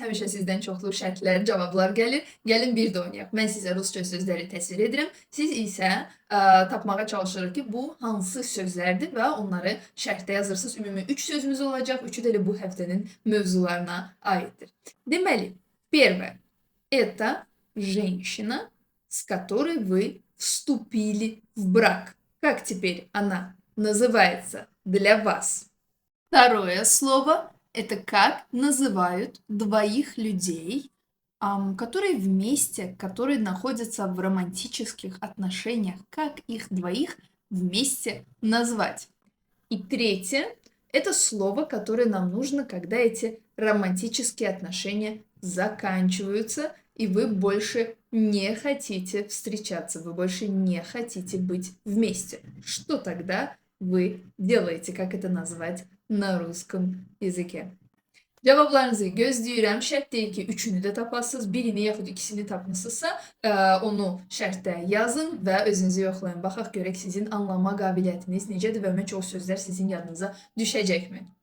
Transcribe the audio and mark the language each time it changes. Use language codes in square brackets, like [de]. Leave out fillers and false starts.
[az] Həmişə sizdən çoxlu şərtlər, cavablar gəlir. Gəlin bir də oynayaq. Mən sizə rusca sözləri təsvir edirəm. Siz isə tapmağa çalışırıq ki, bu hansı sözlərdir və onları şərtdə yazırsınız. Ümumi 3 sözümüz olacaq. Üçü də elə bu həftənin mövzularına aiddir. [ru] Deməli, первое. Это женщина, с которой вы вступили в брак. Как теперь она называется для вас? Второе слово. Это как называют двоих людей, которые вместе, которые находятся в романтических отношениях. Как их двоих вместе назвать? И третье, это слово, которое нам нужно, когда эти романтические отношения заканчиваются, и вы больше не хотите встречаться, вы больше не хотите быть вместе. Что тогда вы делаете? Как это назвать на ruscum языке? [az] Cavablarınızı gözləyirəm. Şərt deyil ki, üçünü də tapasınız. Birini yaxud ikisini tapmısınızsa, onu şərtdə yazın və özünüzü yoxlayın. Baxaq görək sizin anlama qabiliyyətiniz necədir və ümumiyyətlə o sözlər sizin yadınıza düşəcəkmi?